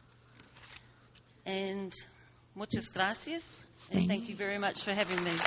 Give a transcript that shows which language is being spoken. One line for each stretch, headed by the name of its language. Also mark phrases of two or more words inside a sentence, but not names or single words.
Spanish: And muchas gracias.
English: And thank you very much for having me.